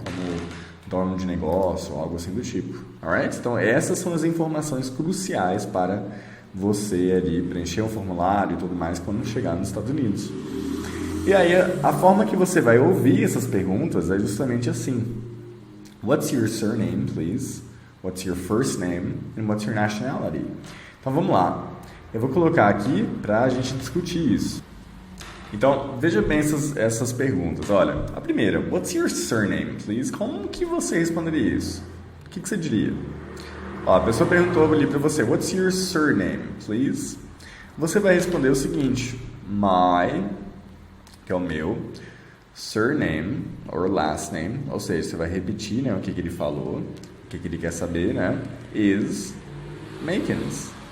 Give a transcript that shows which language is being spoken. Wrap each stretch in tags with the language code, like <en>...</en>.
<pt>Como dono de negócio, algo assim do tipo.</pt> <en>Alright?</en> <pt>Então, essas são as informações cruciais para você ali preencher um formulário e tudo mais quando chegar nos Estados Unidos. E aí, a forma que você vai ouvir essas perguntas é justamente assim.</pt> <en>What's your surname, please? What's your first name? And what's your nationality?</en> <pt>Então, vamos lá. Eu vou colocar aqui para a gente discutir isso. Então, veja bem essas perguntas. Olha, a primeira,</pt> <en>what's your surname, please?</en> <pt>Como que você responderia isso? O que você diria? Ó, a pessoa perguntou ali para você,</pt> <en>what's your surname, please?</en> <pt>Você vai responder o seguinte,</pt> <en>my,</en> <pt>que é o meu,</pt> <en>surname, or last name,</en> <pt>ou seja, você vai repetir, né, o que ele falou, o que ele quer saber, né,</pt> <en>is Makins.</en>